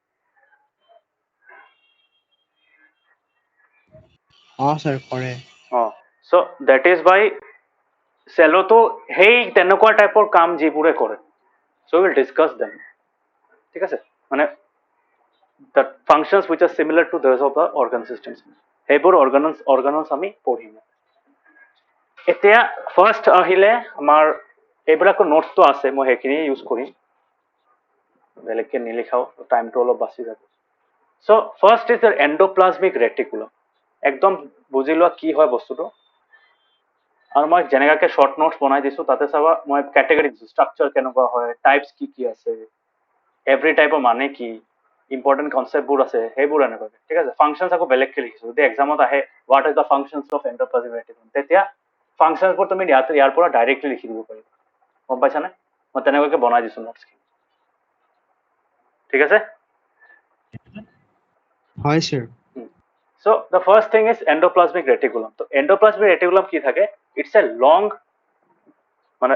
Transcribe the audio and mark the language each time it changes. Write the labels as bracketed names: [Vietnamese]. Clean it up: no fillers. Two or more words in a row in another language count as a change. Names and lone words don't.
[Assamese] sir, কৰে। [English] so that is why [Assamese] চেলতো সেই তেনেকুৱা টাইপৰ কাম যিবোৰে কৰে [English] so we'll discuss them [Assamese] ঠিক আছে মানে [English] the functions which are similar to those of the organ systems সেইবোৰ [Assamese] organelles আমি পঢ়িম এতিয়া ফাৰ্ষ্ট আহিলে আমাৰ এইবিলাকৰ নোটছটো আছে মই সেইখিনি ইউজ কৰিম বেলেগকে নিলিখাও টাইমটো অলপ বাচি যাব [English] so first is the endoplasmic reticulum [Assamese] একদম বুজি লোৱা কি হয় বস্তুটো আৰু মই যেনেকাকে [English] short notes [Assamese] বনাই দিছো তাতে চাবা মই ক্যাটাগৰি দিছো ষ্ট্ৰাকচাৰ কেনেকুৱা হয় টাইপছ কি আছে [English] every typeৰ [Assamese] মানে কি [English] important conceptবোৰ [Assamese] আছে সেইবোৰ এনেকুৱা ঠিক আছে ফাংচনছ আকৌ বেলেগকে লিখিছো যদি এক্সামত আহে [English] what is the functions of endoplasmic reticulum [Assamese] তেতিয়া ফাংচনছবোৰ তুমি ইয়াৰ পৰা ডাইৰেক্টলি লিখি দিব পাৰিবা গম পাইছানে মই তেনেকুৱাকে বনাই দিছো নোটছখিনি ঠিক আছে হয় sir, [English] So the first thing is endoplasmic reticulum. তো endoplasmic reticulum কি থাকে it's a long মানে